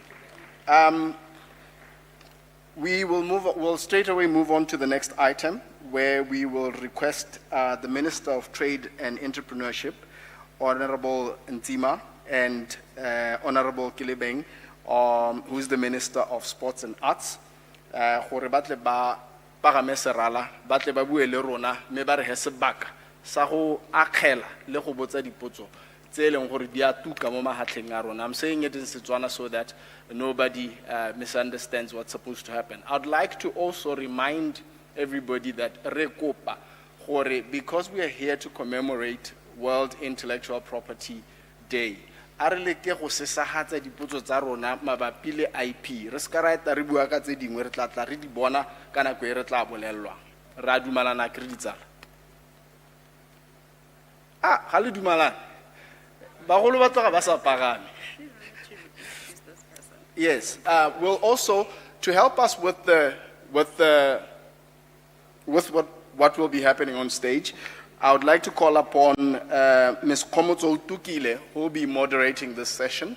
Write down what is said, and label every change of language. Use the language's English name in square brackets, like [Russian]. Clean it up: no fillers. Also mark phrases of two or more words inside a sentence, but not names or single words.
[English] We'll straight away move on to the next item, where we will request the Minister of Trade and Entrepreneurship, Honorable Nzima, and Honorable Kilebeng, who is the Minister of Sports and Arts, [Tswana] gore batle ba pagame serala batle ba bue le rona me ba re he sebaka sa go akgela le go botsa dipotso tse leng gore di a tuka mo mahatleng a rona. [English] I'm saying it in Setswana so that nobody misunderstands what's supposed to happen. I'd like to also remind everybody that [Tswana] re kopa gore, [English] because we are here to commemorate World Intellectual Property Day, [Tswana] a re leke go sesagatsa dipotso tsa rona mabapi le IP. Re ska ra eta re bua ka tse dingwe re tla tla re di bona ka nako e re tla bolelwa. Ra dumalana ke re ditsala. Ga le dumalana bagolo ba tloga ba sa pagame. [English] Yes, we'll also, to help us with what will be happening on stage, I would like to call upon Ms. Komotso Tukile, who will be moderating this session.